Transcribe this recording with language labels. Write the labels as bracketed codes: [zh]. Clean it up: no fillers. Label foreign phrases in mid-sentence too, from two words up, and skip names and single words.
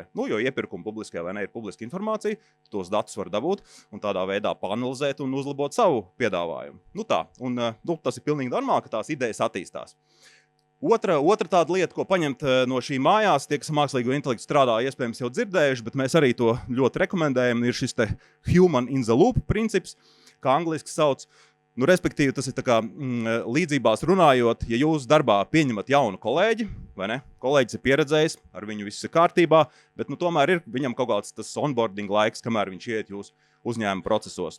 [lv] Nu, jo iepirkumi publiskajā vai ne ir publiska informācija, tos datus var dabūt un tādā veidā panalizēt un uzlabot savu piedāvājumu. Nu tā, un nu, tas ir pilnīgi normāli, ka tās idejas attīstās. Otra tāda lieta, ko paņemt no šī mājās, tie, kas mākslīgo intelektu strādā, iespējams jau dzirdējuši, bet mēs arī to ļoti rekomendējam, ir šis te [en] human in the loop [lv] princips, kā angliski sauc. Nu, respektīvi, tas ir tā kā līdzībās runājot, ja jūs darbā pieņemat jaunu kolēģi, vai ne? Kolēģis ir pieredzējis, ar viņu viss ir kārtībā, bet nu, tomēr ir viņam kaut kāds tas onboarding laiks, kamēr viņš iet jūsu uzņēmuma procesos.